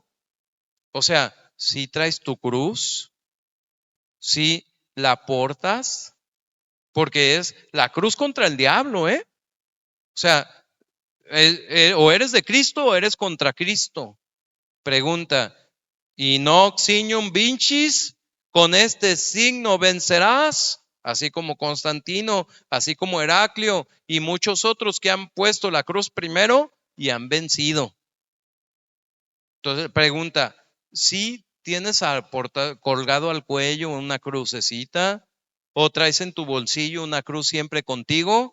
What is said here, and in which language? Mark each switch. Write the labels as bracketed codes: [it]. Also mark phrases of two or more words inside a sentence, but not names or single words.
[es] O sea, ¿si traes tu cruz? ¿Si la portas? Porque es la cruz contra el diablo, ¿eh? O sea, o eres de Cristo o eres contra Cristo. Pregunta, ¿y [la] noc signum vincis? [es] ¿Con este signo vencerás? así como Constantino, así como Heraclio y muchos otros que han puesto la cruz primero y han vencido. Entonces pregunta, ¿sí tienes colgado al cuello una crucecita o traes en tu bolsillo una cruz siempre contigo?